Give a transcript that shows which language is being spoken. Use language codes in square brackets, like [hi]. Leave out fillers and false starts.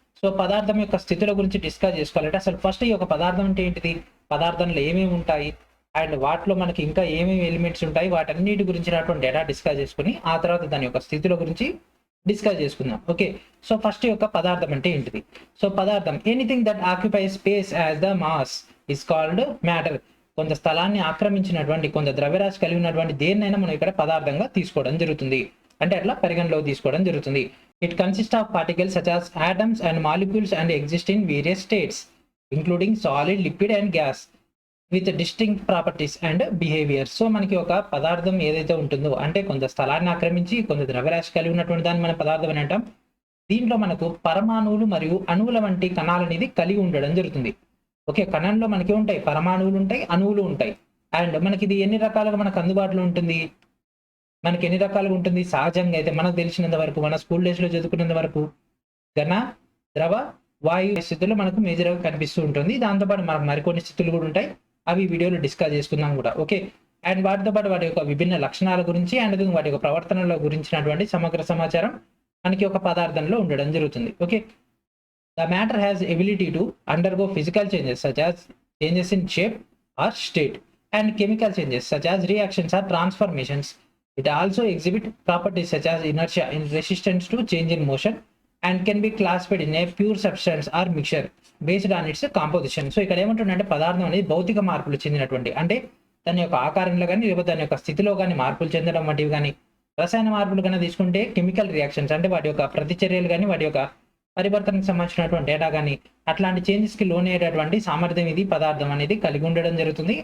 [te] So పదార్థం యొక్క స్థితుల గురించి డిస్కస్ చేసుకోవాలంటే అసలు ఫస్ట్ ఈ యొక్క పదార్థం అంటే ఏంటిది, పదార్థంలో ఏమేమి ఉంటాయి, అండ్ వాటిలో మనకి ఇంకా ఏమేమి ఎలిమెంట్స్ ఉంటాయి, వాటన్నిటి గురించినటువంటి డేటా డిస్కస్ చేసుకుని ఆ తర్వాత దాని యొక్క స్థితుల గురించి డిస్కస్ చేసుకుందాం. ఓకే, సో ఫస్ట్ యొక్క పదార్థం అంటే ఏంటిది. సో పదార్థం [en] Anything that occupy space as the mass is called matter. [te] కొంత స్థలాన్ని ఆక్రమించినటువంటి, కొంత ద్రవ్యరాశి కలిగి ఉన్నటువంటి దేన్నైనా మనం ఇక్కడ పదార్థంగా తీసుకోవడం జరుగుతుంది. అంటే అట్లా పరిగణలోకి తీసుకోవడం జరుగుతుంది. [en] It consist of particles such as atoms and molecules and exist in various states including solid, liquid and gas with distinct properties and behavior. [te] So మనకి ఒక పదార్థం ఏదైతే ఉంటుందో అంటే కొంత స్థలాన్ని ఆక్రమించి కొంత ద్రవ్యరాశి కలిగి ఉన్నటువంటి దాన్ని మనం పదార్థం అని అంటాం. దీంట్లో మనకు పరమాణువులు మరియు అణువుల వంటి కణాలు అనేది కలిగి ఉండడం జరుగుతుంది. ఓకే, కణంలో మనకి ఉంటాయి పరమాణువులు ఉంటాయి, అణువులు ఉంటాయి. అండ్ మనకి ఇది ఎన్ని రకాలుగా మనకు అందుబాటులో ఉంటుంది, మనకి ఎన్ని రకాలుగా ఉంటుంది. సహజంగా అయితే మనకు తెలిసినంత వరకు, మన స్కూల్ డేస్లో చదువుకున్నంత వరకు ఘన, ద్రవ, వాయు స్థితుల్లో మనకు మేజర్గా కనిపిస్తూ ఉంటుంది. దాంతోపాటు మనకు మరికొన్ని స్థితులు కూడా ఉంటాయి, అవి వీడియోలో డిస్కస్ చేసుకుందాం కూడా. ఓకే, అండ్ వాటితో పాటు వాటి యొక్క విభిన్న లక్షణాల గురించి అండ్ వాటి యొక్క ప్రవర్తనల గురించినటువంటి సమగ్ర సమాచారం మనకి ఒక పదార్థంలో ఉండడం జరుగుతుంది. [en] Okay, the matter has ability to undergo physical changes such as changes in shape or state and chemical changes such as reactions or transformations. It also exhibit properties such as inertia in resistance to change in motion and can be classified in a pure substance or mixture based on its composition. [te] So ఇక్కడ ఏమంటుందంటే పదార్థం అనేది భౌతిక మార్పులు చెందినటువంటి, అంటే దాని యొక్క ఆకారంలో కానీ లేకపోతే దాని యొక్క స్థితిలో కానీ మార్పులు చెందడం వంటివి కానీ, రసాయన మార్పులు కన్నా తీసుకుంటే కెమికల్ రియాక్షన్స్ అంటే వాటి యొక్క ప్రతిచర్యలు కానీ వాటి యొక్క పరివర్తనకు సంబంధించినటువంటి డేటా కానీ అట్లాంటి చేంజెస్కి లోనయ్యేటటువంటి సామర్థ్యం ఇది పదార్థం అనేది కలిగి ఉండడం జరుగుతుంది.